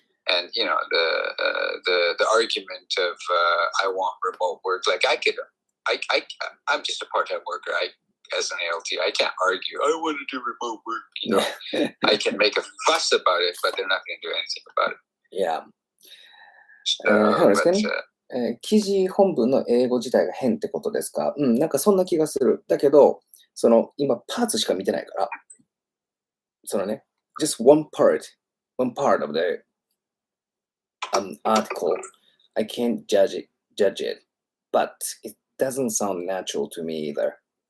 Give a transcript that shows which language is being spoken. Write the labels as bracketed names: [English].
[English] And the argument of I want remote work, like I'm just a part-time worker. As an ALT, I can't argue. I want to do remote work. I can make a fuss about it, but they're not going to do anything about it. Yeah. [Japanese] そうですかね。記事本文の英語自体が変ってことですか？なんかそんな気がする。だけど、今パーツしか見てないから、 [English] just one part of the article, I can't judge it, but it doesn't sound natural to me either.